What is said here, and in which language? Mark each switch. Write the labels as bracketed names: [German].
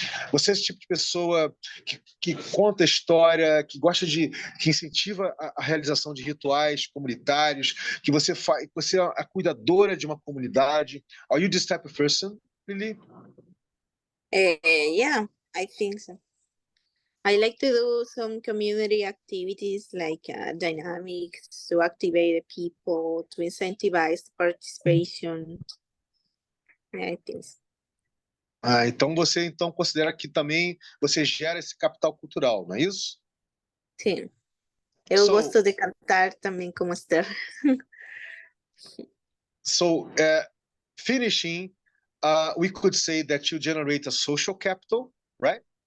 [Portuguese] Você é esse tipo de pessoa que conta história, que incentiva a realização de rituais comunitários, que você é a cuidadora de uma comunidade? [English] Are you this type of person, Lily? Yeah, I think so. I like to do some community activities like dynamics to activate the people, to incentivize participation. Yeah, I think so. [Portuguese] Então você considera que também você gera esse capital cultural, não é isso? Sim. Eu gosto de cantar também como Esther. [English] So, finishing, we could say that you generate a social capital, right?